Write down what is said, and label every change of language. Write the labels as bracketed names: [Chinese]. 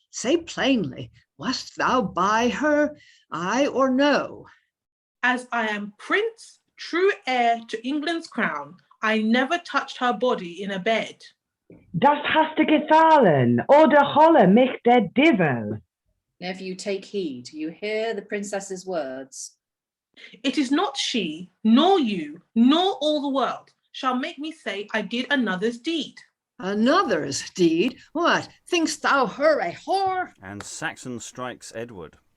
[English] Say plainly, wast thou by her, aye or no? As I am prince, true heir to England's crown, I never touched her body in a bed. [German] Das hast du gefallen, oder holle mich der Devil. [English] Nephew, take heed. You hear the princess's words. It is not she, nor you, nor all the world shall make me say I did another's deed. Another's deed? What, think'st thou her a whore? And Saxon strikes Edward.